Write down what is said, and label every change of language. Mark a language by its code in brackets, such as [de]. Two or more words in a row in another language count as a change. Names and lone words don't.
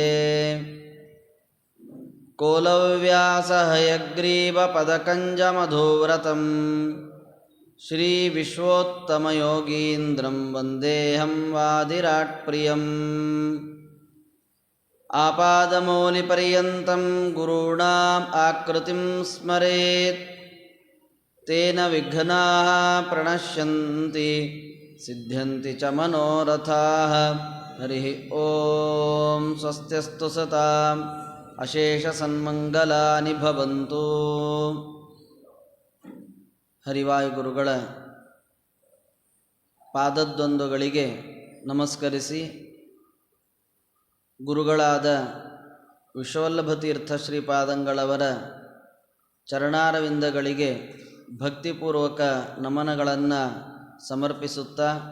[sa] ಕೋಲವ್ಯಾಸಹಯಗ್ರೀವಪದಕಂಜಮಧುವ್ರತಂ ಶ್ರೀವಿಶ್ವೋತ್ತಮಯೋಗೀಂದ್ರಂ ವಂದೇಹಂ ವಾದಿರಾಟ್ಪ್ರಿಯಂ ಆಪಾದಮೌಲಿಪರ್ಯಂతం ಗುರುಣಾಂ ಆಕೃತಿಂ ಸ್ಮರೇತ್ ತೇನ ವಿಘ್ನಾಃ ಪ್ರಣಶ್ಯಂತಿ ಸಿದ್ಧ್ಯಂತಿ ಚ ಮನೋರಥಾಃ ಹರಿ ಓಂ ಸ್ವಸ್ತ್ಯಸ್ತು ಸತಾಂ ಅಶೇಷಸನ್ಮಂಗಲಾನಿ ಭವಂತು. [kn] ಹರಿವಾಯುಗುರುಗಳ ಪಾದದ್ವಂದ್ವಗಳಿಗೆ ನಮಸ್ಕರಿಸಿ ಗುರುಗಳಾದ ವಿಶ್ವವಲ್ಲಭತೀರ್ಥ ಶ್ರೀಪಾದಂಗಳವರ ಚರಣಾರವಿಂದಗಳಿಗೆ ಭಕ್ತಿಪೂರ್ವಕ ನಮನಗಳನ್ನು ಸಮರ್ಪಿಸುತ್ತಾ